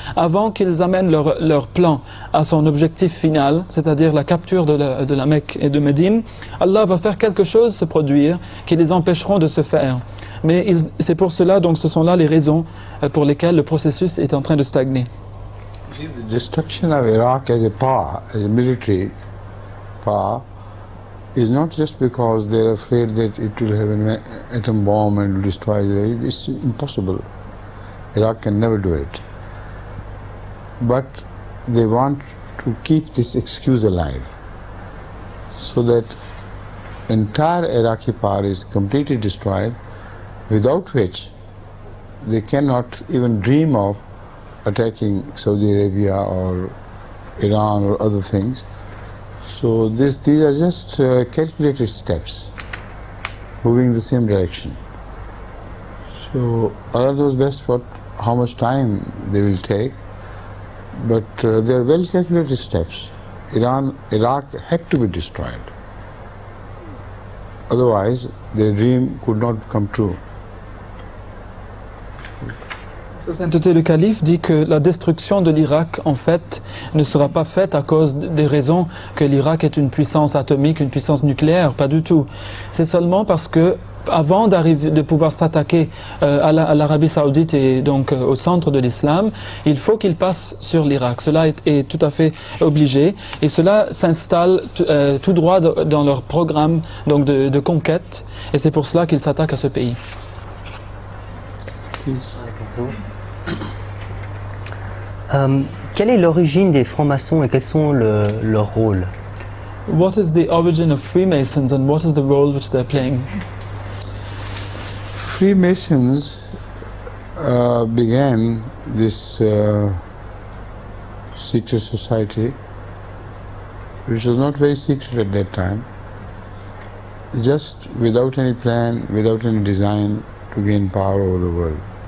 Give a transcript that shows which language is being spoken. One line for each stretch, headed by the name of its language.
French: Avant qu'ils amènent leur plan à son objectif final, c'est-à-dire la capture de la Mecque et de Médine, Allah va faire quelque chose se produire qui les empêcheront de se faire. Mais c'est pour cela, donc ce sont là les raisons pour lesquelles le processus est en train de stagner.
English: The destruction of Iraq as a power, as a military power, is not just because they're afraid that it will have an atom bomb and will destroy Israel. It's impossible. Iraq can never do it. But they want to keep this excuse alive so that entire Iraqi power is completely destroyed, without which they cannot even dream of attacking Saudi Arabia or Iran or other things. So these are just calculated steps moving in the same direction. So Allah knows best how much time they will take, but they are well calculated steps. Iraq had to be destroyed. Otherwise, their dream could not come true.
French: Sa sainteté le calife dit que la destruction de l'Irak, en fait, ne sera pas faite à cause des raisons que l'Irak est une puissance atomique, une puissance nucléaire, pas du tout. C'est seulement parce que, avant de pouvoir s'attaquer à l'Arabie Saoudite et donc au centre de l'islam, il faut qu'ils passent sur l'Irak. Cela est tout à fait obligé et cela s'installe tout droit dans leur programme donc de conquête, et c'est pour cela qu'ils s'attaquent à ce pays. Quelle est l'origine des francs-maçons et quels sont leur rôle?
English: What is the origin of Freemasons and what is the role which they're playing? Freemasons began this secret society, which was not very secret at that time, just without any plan, without any design to gain power over the world.